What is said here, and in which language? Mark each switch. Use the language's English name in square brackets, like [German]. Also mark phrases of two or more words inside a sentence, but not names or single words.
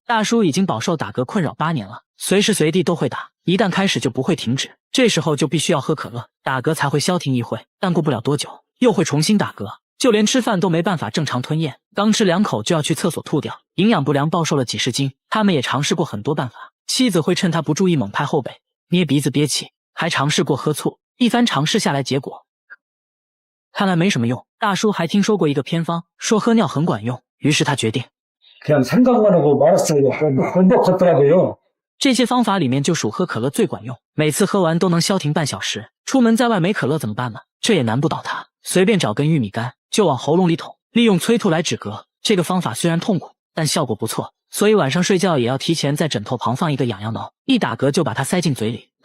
[Chinese] 大叔已经饱受打嗝困扰8年了，随时随地都会打，一旦开始就不会停止，这时候就必须要喝可乐，打嗝才会消停一会，但过不了多久又会重新打嗝，就连吃饭都没办法正常吞咽，刚吃2口就要去厕所吐掉，营养不良暴瘦了几10斤。他们也尝试过很多办法，妻子会趁他不注意猛拍后背，捏鼻子憋气，还尝试过喝醋。一番尝试下来，結果看来没什么用。大叔还听说过一个偏方，说喝尿很管用，于是他决定 [Korean] 그냥 생각만 하고 말았어요. 근데 걷더라고요. [Chinese] 这些方法里面就属喝可乐最管用，每次喝完都能消停半小时。出门在外没可乐怎么办呢？这也难不倒他，随便找根玉米干就往喉咙里捅，利用催吐来止嗝。这个方法虽然痛苦，但效果不错，所以晚上睡觉也要提前在枕头旁放一个痒痒挠，一打嗝就把它塞进嘴里。